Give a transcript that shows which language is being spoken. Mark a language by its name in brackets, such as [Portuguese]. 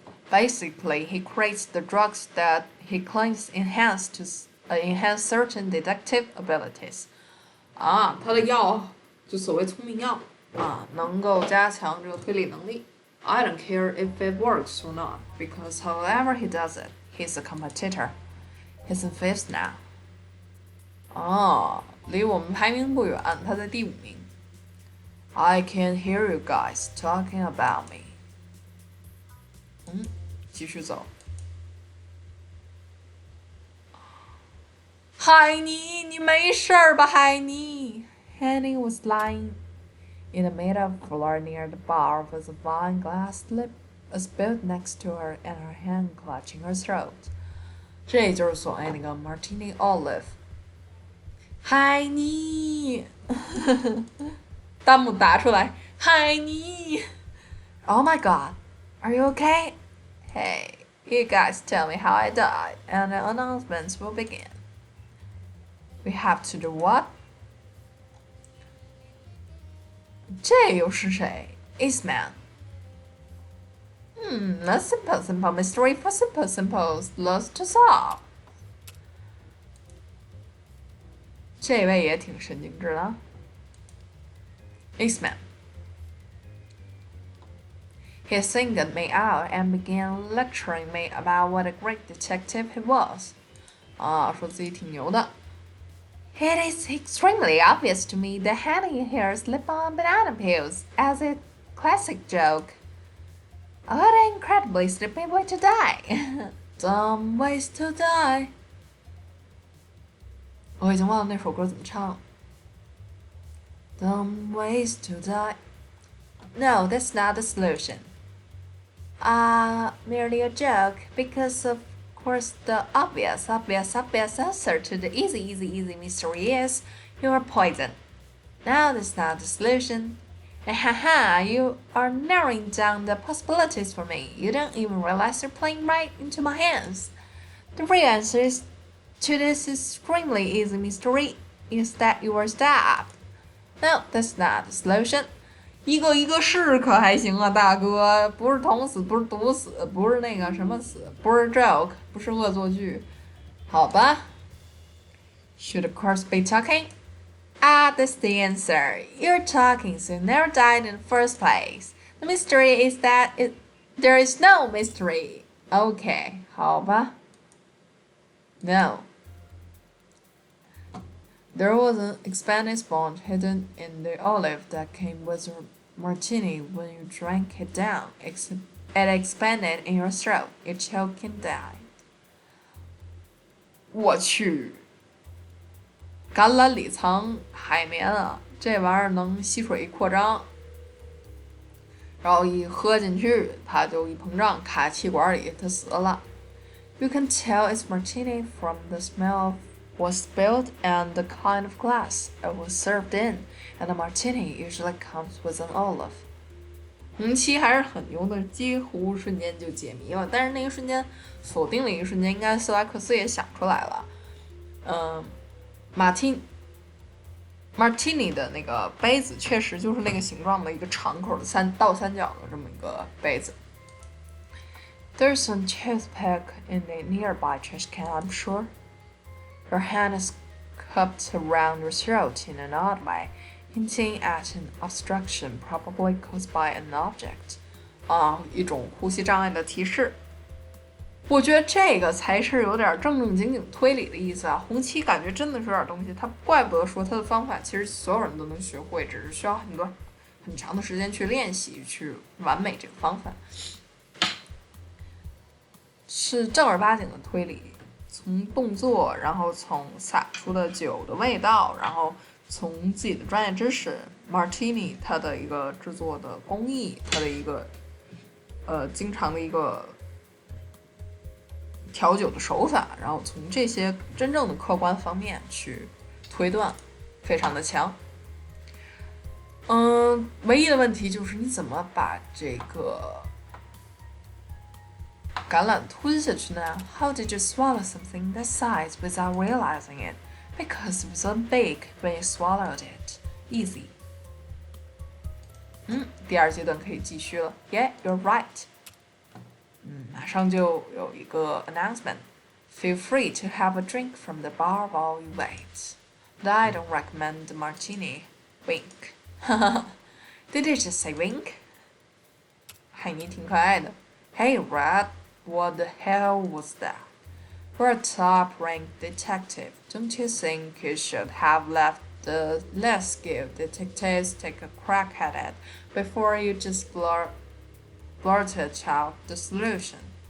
[English] Basically, he creates the drugs that he claims enhance certain detective abilities. [Chinese] 啊，他的药就所谓聪明药啊，能够加强这个推理能力。 [English] I don't care if it works or not, because however he does it, he's a competitor. He's in fifth now. [Chinese] 哦，离我们排名不远，他在第5名。 [English] I can hear you guys talking about me. [Chinese] 继续走。海尼，你没事吧，海尼 [English] ？Henny was lying in the middle floor near the bar with a wine glass spilled next to her and her hand clutching her throat. [Chinese] 这就是所谓那个 Martini Olive。海尼，弹幕打出来，海尼。 [English] Oh my God, are you okay? Hey, you guys tell me how I died, and the announcements will begin. We have to do what? [Chinese] 这又是谁 ？Eastman. [English] A simple mystery for simple loves to solve. [Chinese] 这位也挺神经质的。Eastman. [English] He singled me out and began lecturing me about what a great detective he was. [Chinese] 说自己挺牛的。 [English] It is extremely obvious to me that Henny here slipped on banana peels as a classic joke. What an incredibly stupid way to die. Dumb ways to die. [Chinese] 我已经忘了那首歌怎么唱了。 [English] Dumb ways to die. No, that's not the solution. Merely a joke, because of course the obvious answer to the easy mystery is you are poisoned. No, that's not the solution. Haha, you are narrowing down the possibilities for me. You don't even realize you're playing right into my hands. The real answer to this extremely easy mystery is that you were stabbed. No, that's not the solution. [Chinese] 一个一个试可还行啊，大哥，不是捅死，不是毒死，不是那个什么死，不是 joke， 不是恶作剧，好吧 ？ [English] Should of course be talking. That's the answer. You're talking, so you never died in the first place. The mystery is that there is no mystery. Okay, [Chinese] 好吧。 [English] No. There was an expanded sponge hidden in the olive that came with a martini. When you drank it down, it expanded in your throat. You choked and died. [Chinese] 我去，橄榄里藏海绵啊！这玩意儿能吸水扩张，然后一喝进去，它就一膨胀，卡气管里，它死了。 [English] You can tell it's martini from the smell of was spilled and the kind of glass it was served in, and the martini usually comes with an olive. [Chinese] 红旗还是很牛的，几乎瞬间就解谜了。但是那一瞬间锁定了一瞬间，应该斯莱克斯也想出来了。 Martini 的那个杯子确实就是那个形状的一个长口的倒三角的这么一个杯子。 [English] There's a toothpick in a nearby trash can, I'm sure. Her hand is cupped around her throat in an odd way, hinting at an obstruction probably caused by an object. [Chinese] 一种呼吸障碍的提示。我觉得这个才是有点正正经经推理的意思啊。红旗感觉真的是有点东西，他怪不得说他的方法其实所有人都能学会，只是需要很长的时间去练习，去完美这个方法。是正儿八经的推理，从动作，然后从洒出的酒的味道，然后从自己的专业知识 ，Martini 它的一个制作的工艺，它的一个经常的一个调酒的手法，然后从这些真正的客观方面去推断，非常的强。唯一的问题就是你怎么把这个橄榄吞下去呢 ？ [English] How did you swallow something that size without realizing it? Because it was so big when you swallowed it. Easy. [Chinese] 第二阶段可以继续了。 [English] Yeah, you're right. [Chinese] 马上就有一个 announcement. [English] Feel free to have a drink from the bar while you wait. But I don't recommend the martini. Wink. Did you just say wink? [Chinese] 海尼挺可爱的。 [English] Hey, Red, what the hell was that? For a top-ranked detective, don't you think you should have left the less skilled detectives take a crack at it before you just blurted out the solution?